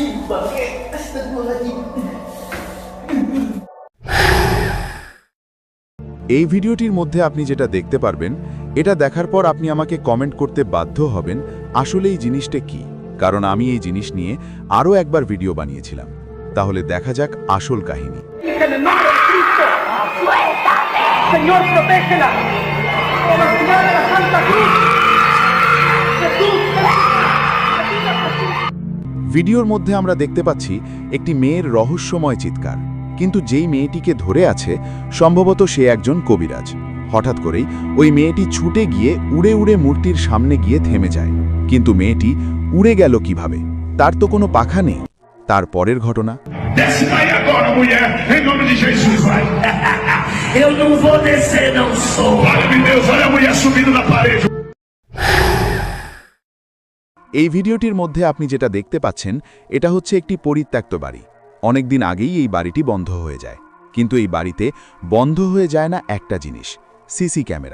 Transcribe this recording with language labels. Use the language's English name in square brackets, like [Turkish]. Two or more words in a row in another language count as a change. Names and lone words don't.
[Bangla] এই ভিডিওটির মধ্যে আপনি যেটা দেখতে পারবেন, এটা দেখার পর আপনি আমাকে কমেন্ট করতে বাধ্য হবেন আসলে এই জিনিসটা কি, কারণ আমি এই জিনিস নিয়ে আরও একবার ভিডিও বানিয়েছিলাম। তাহলে দেখা যাক আসল কাহিনী। [Spanish] En el nombre de Cristo, ¡suéltame! Señor, protégela. Por la señal de la Santa Cruz. Jesús, [Bangla] ভিডিওর মধ্যে আমরা দেখতে পাচ্ছি একটি মেয়ের রহস্যময় চিৎকার, কিন্তু যেই মেয়েটিকে ধরে আছে সম্ভবত সে একজন কবিরাজ। হঠাৎ করেই ওই মেয়েটি ছুটে গিয়ে উড়ে উড়ে মূর্তির সামনে গিয়ে থেমে যায়। কিন্তু মেয়েটি uড়ে গেল কিভাবে? তার তো কোনো পাখা নেই। তার পরের ঘটনা। [Portuguese] Desce daí agora, mulher, em nome de Jesus, vai. Eu não vou descer, não sou. Glória de Deus, olha a mulher subindo na parede. [Bangla] এই ভিডিওটির মধ্যে আপনি যেটা দেখতে পাচ্ছেন, এটা হচ্ছে একটি পরিত্যক্ত বাড়ি। অনেকদিন আগেই এই বাড়িটি বন্ধ হয়ে যায়, কিন্তু এই বাড়িতে বন্ধ হয়ে যায় না একটা জিনিস, সিসি ক্যামেরা।